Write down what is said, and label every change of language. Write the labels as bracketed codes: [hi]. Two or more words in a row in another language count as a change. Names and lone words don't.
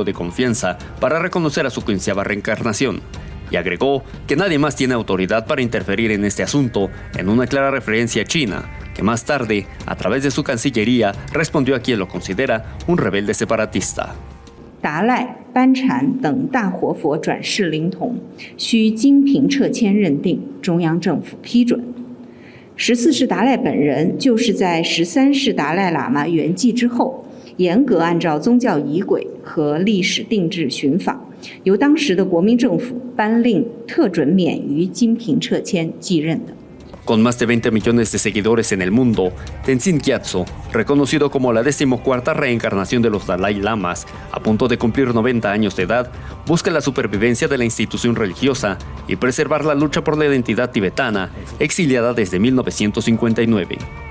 [es] de confianza para reconocer a su 15ª reencarnación, y agregó que nadie más tiene autoridad para interferir en este asunto, en una clara referencia a China, que más tarde, a través de su cancillería, respondió a quien lo considera un rebelde separatista. [zh] 达赖、班禅等大活佛转世灵童，需经凭撤签认定，中央政府批准。14世达赖本人就是在13世达赖喇嘛圆寂之后，严格按照宗教仪轨和历史定制寻访，由当时的国民政府颁令特准免于经凭撤签继任的。 [es] Con más de 20 millones de seguidores en el mundo, Tenzin Gyatso, reconocido como la 14ª reencarnación de los Dalai Lamas, a punto de cumplir 90 años de edad, busca la supervivencia de la institución religiosa y preservar la lucha por la identidad tibetana, exiliada desde 1959.